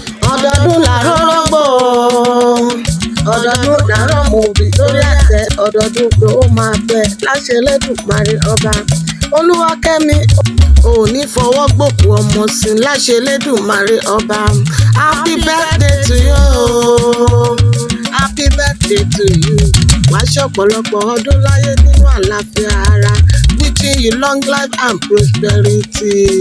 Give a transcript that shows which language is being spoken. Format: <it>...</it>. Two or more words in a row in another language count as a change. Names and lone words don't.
<yo>Ọdọọdún là ń rọ́gbò. Ọdọọdún là ń rọ́mọ òbí lórí àtẹ. Ọdọọdún ló máa bẹ láṣẹ Elédùmarè ọba. Olúwakẹ́mi, ò ní fọwọ́ gbòkú ọmọ sí láṣẹ Elédùmarè ọba.</yo> <en>Happy birthday to you. Happy birthday to you.</en> <yo>Wàá ṣọ̀pọ̀lọpọ̀ ọdún láyé nínú àlàáfíà ara.</yo> <en>Wishing you long life and prosperity.</en>